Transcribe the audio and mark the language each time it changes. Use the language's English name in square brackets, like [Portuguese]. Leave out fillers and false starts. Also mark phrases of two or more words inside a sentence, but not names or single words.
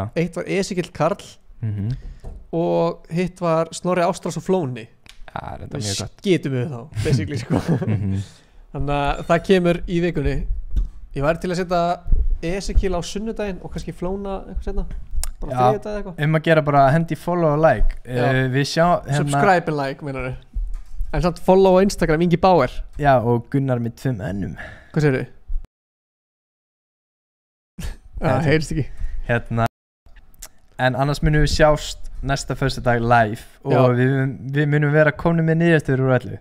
[Icelandic] Eitt var Ezekiel Karl og hitt var Snorri Ástrás og Flóni. Já, þetta er mjög gott. Við skitum við þá basically sko. Þannig að það kemur í vikunni. Ég væri til að setja Ezekiel á sunnudaginn og kannski Flóna eitthvað setna. Bara þriðjudag eða eitthvað. Að gera bara hendi follow og like. Við sjá hérna [English] subscribe and like meinaru. [Icelandic] En samt follow á Instagram Ingi Bauer. Já, og Gunnar með 2 ennum. Hvað segirðu? Það heyrst ekki. Hérna. En annars munum við sjást næsta föstudag live og við munum vera komin með niðurstöður úr öllu.